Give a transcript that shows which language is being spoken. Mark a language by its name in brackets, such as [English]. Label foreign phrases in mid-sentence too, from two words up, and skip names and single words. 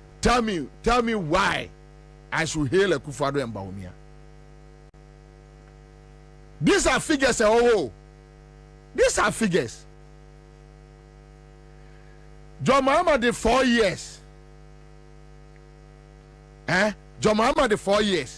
[English] tell me why I should hail Akufo-Addo and Bawumia. These are figures. These are figures. John Mahama did 4 years. John Mahama did 4 years.